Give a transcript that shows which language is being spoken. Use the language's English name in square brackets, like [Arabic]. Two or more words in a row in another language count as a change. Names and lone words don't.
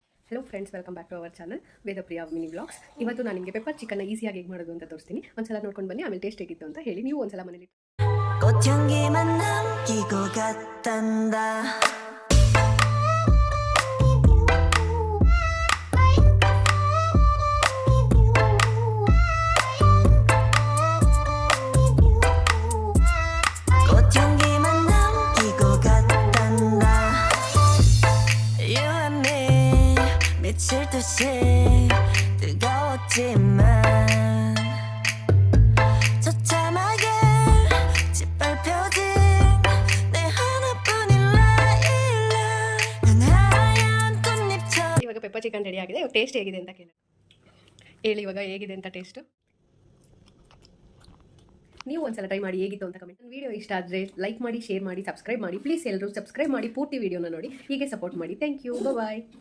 [English] Hello friends, welcome back to our channel [Kannada] ವೇದಪ್ರಿಯಾ ಮಿನಿ ವ್ಲಾಗ್ಸ್. ಇವತ್ತು ನಾನು ನಿಮಗೆ [English] pepper chicken [Kannada] ಈಸಿಯಾಗಿ ಹೇಗೆ ಮಾಡೋದು ಅಂತ ತೋರಿಸ್ತೀನಿ. ಒಂದ್ಸಲ ನೋಡ್ಕೊಂಡು ಬನ್ನಿ, ಆಮೇಲೆ ಟೇಸ್ಟ್ ಹೇಗಿತ್ತು ಅಂತ ಹೇಳಿ. ನೀವು ಒಂದ್ಸಲ ಮನೇಲಿ [Korean] 꽃향기만 남기고 갔단다. 꽃향기만 남기고 갔단다. [English] You and me [Korean] 미칠 듯이 뜨거웠지만 처참하게 짓밟혀진 내 하나뿐인 라일락. 난 하얀 꽃잎처럼. [Kannada] ಇವಾಗ [English] pepper chicken [Kannada] ರೆಡಿ ಆಗಿದೆ. ಟೇಸ್ಟ್ ಹೇಗಿದೆ ಅಂತ ಹೇಳಿ ಇವಾಗ ಹೇಗಿದೆ ಅಂತ ಟೇಸ್ಟ್. ನೀವು ಒಂದ್ಸಲ ಟ್ರೈ ಮಾಡಿ ಹೇಗಿತ್ತು ಅಂತ ಕಮೆಂಟ್. ವಿಡಿಯೋ ಇಷ್ಟ ಆದರೆ ಲೈಕ್ ಮಾಡಿ, ಶೇರ್ ಮಾಡಿ, ಸಬ್ಸ್ಕ್ರೈಬ್ ಮಾಡಿ. ಪ್ಲೀಸ್ ಎಲ್ಲರೂ ಸಬ್ಸ್ಕ್ರೈಬ್ ಮಾಡಿ, ಪೂರ್ತಿ ವಿಡಿಯೋನ ನೋಡಿ. ಹೀಗೆ ಸಪೋರ್ಟ್ ಮಾಡಿ. [English] Thank you, bye.